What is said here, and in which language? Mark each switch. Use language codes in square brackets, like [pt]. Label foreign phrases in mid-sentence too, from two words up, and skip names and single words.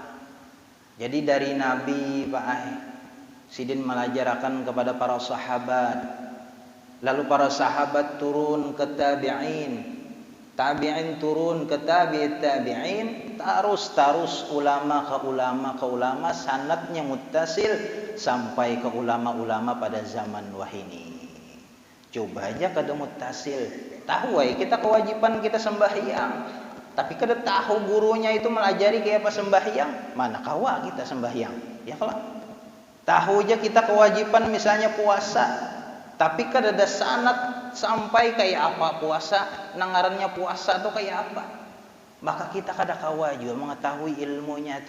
[bjn] Jadi dari Nabi Pak Sidin melajarakan kepada para sahabat, lalu para sahabat turun ke tabi'in, tabi'in turun ke [ar] tabi'it tabi'in, [bjn] terus ulama ke ulama, sanadnya muttasil sampai ke ulama-ulama pada zaman wahini. Coba aja kada muttasil, tahu kita kewajiban kita sembahyang, tapi kada tahu gurunya itu melajari kayak apa sembahyang, mana kawa kita sembahyang, ya kalau tahu aja kita kewajiban misalnya puasa, tapi kada ada sanad sampai kayak apa puasa, nangarannya puasa atau kayak apa, maka kita kada kawa juga mengetahui ilmunya itu.